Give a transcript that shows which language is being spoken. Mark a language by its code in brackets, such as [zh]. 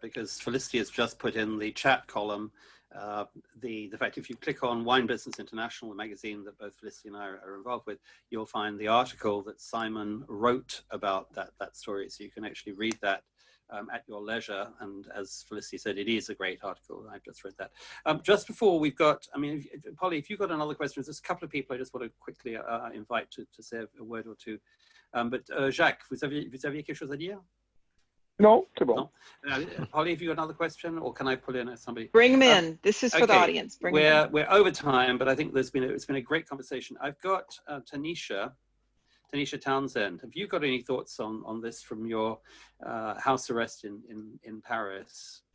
[en] Because Felicity has just put in the chat column the fact if you click on Wine Business International, the magazine that both Felicity and I are involved with, you'll find the article that Simon wrote about that story. So you can actually read that at your leisure. And as Felicity said, it is a great article. I've just read that. Just before we've got, I mean, Polly, if you've got another question, there's a couple of people I just want to quickly invite to say a word or two. [fr] But Jacques, vous aviez quelque chose à dire? No, c'est bon. [en] No? Polly, have you got another question, or can I pull in somebody? Bring them in. This is for the audience. Bring them in. We're over time, but I think it's been a great conversation. I've got Tanisha Townsend. Have you got any thoughts on this from your house arrest in Paris?